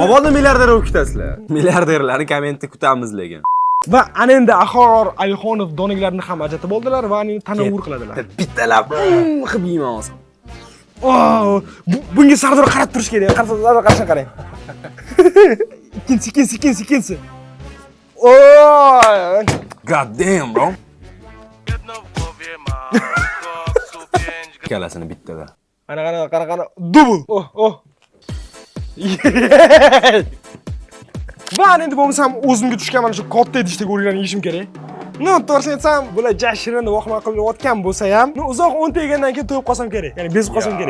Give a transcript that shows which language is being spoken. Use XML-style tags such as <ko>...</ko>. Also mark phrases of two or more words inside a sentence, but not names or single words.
<uz>Mabodo milliarder bo'lib ketasizlar. Milliarderlarni kommentda kutamiz lekin. va ana endi Axor Alixonov doninglarni ham ajratib oldilar va ani tanovvur qiladilar. Bittalab qilib yeyman hozir. Oh, bunga Sardor qarab turish kerak. Sardor qarashni qarang. Ikkinchi. Oh!</uz> <en>God damn, bro.</en> <uz>Kalasini bittada. Qara. Dubl. Oh. Va endi bo'lmasam o'zimga tushgan mana shu katta idishdagi o'riklarni yeyishim kerak. No, to'g'risini aytsam, bular jashirini vahima qilayotgan bo'lsa ham, uzoq 10 ta yegandan keyin to'yib qolsam kerak. Ya'ni bezib qolsam kerak.</uz>